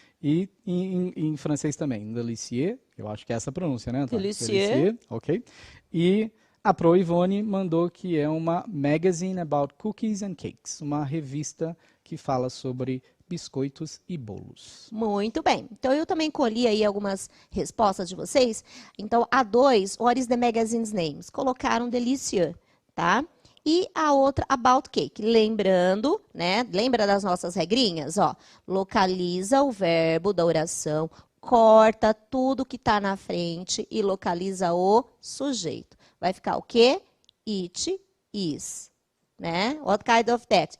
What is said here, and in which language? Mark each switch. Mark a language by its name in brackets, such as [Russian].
[Portuguese] E em francês também, delicieux, eu acho que é essa a pronúncia, né, Antônio? Delicieux. Ok. E a Pro Ivone mandou que é uma [English] magazine about cookies and cakes, [Portuguese] uma revista que fala sobre biscoitos e bolos. Muito bem. Então, eu também colhi aí algumas respostas de vocês. Então, a 2, [English] what is the magazine's name? [Portuguese] Colocaram delicieux, tá? E a outra, [English] about cake. [Portuguese] Lembrando, né? Lembra das nossas regrinhas? Ó, localiza o verbo da oração corta tudo que está na frente e localiza o sujeito. Vai ficar o quê? [English] It is, [Portuguese] né? [English] What kind of text?